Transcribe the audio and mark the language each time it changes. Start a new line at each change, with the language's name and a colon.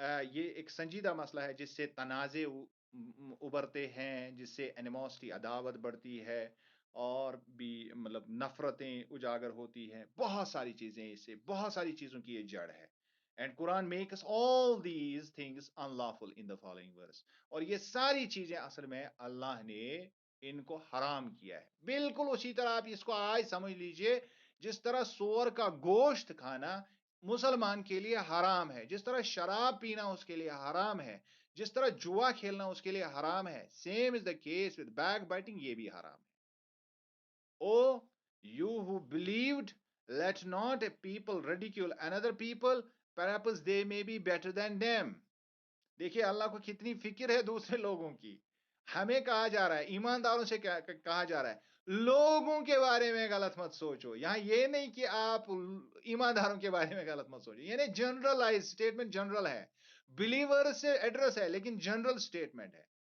Urdu: یہ ایک سنجیدہ مسئلہ ہے جس سے تنازع ابھرتے ہیں، جس سے اینیموسٹی عداوت بڑھتی ہے، اور بھی مطلب نفرتیں اجاگر ہوتی ہیں، بہت ساری چیزیں، اس سے بہت ساری چیزوں کی یہ جڑ ہے۔
English: and قرآن makes all these things unlawful in the following verse،
Urdu: اور یہ ساری چیزیں اصل میں اللہ نے ان کو حرام کیا ہے، بالکل اسی طرح آپ اس کو آج سمجھ لیجئے جس طرح سور کا گوشت کھانا مسلمان کے لیے حرام ہے، جس طرح شراب پینا اس کے لیے حرام ہے، جس طرح جوا کھیلنا اس کے لیے حرام ہے،
English: same is the case with back biting,
Urdu: یہ بھی حرام ہے.
English: O you who believed, let not a people ridicule another people, perhaps they may be better than them.
Urdu: دیکھیے اللہ کو کتنی فکر ہے دوسرے لوگوں کی. ہمیں کہا جا رہا ہے، ایمانداروں سے کہا جا رہا ہے لوگوں کے بارے میں غلط مت سوچو. یہاں یہ نہیں کہ آپ ایمانداروں کے بارے میں غلط مت سوچو، یعنی جنرلائز اسٹیٹمنٹ، جنرل ہے، بلیور سے ایڈریس ہے لیکن جنرل اسٹیٹمنٹ ہے.